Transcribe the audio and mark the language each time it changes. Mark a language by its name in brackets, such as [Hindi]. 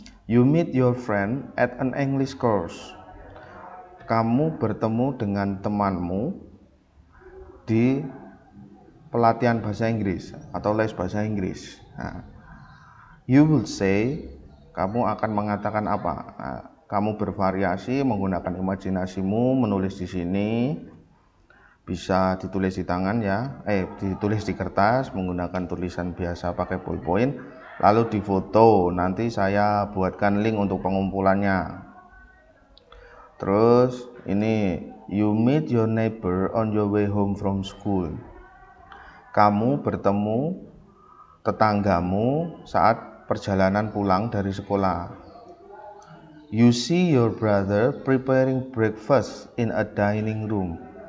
[English] You meet your friend at an English course. [Indonesian] Kamu bertemu dengan temanmu di pelatihan bahasa Inggris atau les bahasa Inggris. Nah, [English] you will say, [Indonesian] kamu akan mengatakan apa? Nah, kamu bervariasi menggunakan imajinasimu, menulis di sini, bisa ditulis di tangan ya, ditulis di kertas menggunakan tulisan biasa pakai ballpoint, lalu difoto. Nanti saya buatkan link untuk pengumpulannya. Terus ini, [English] you meet your neighbor on your way home from school. [Indonesian] Kamu bertemu tetanggamu saat perjalanan pulang dari sekolah. [English] You see your brother preparing breakfast in a dining room.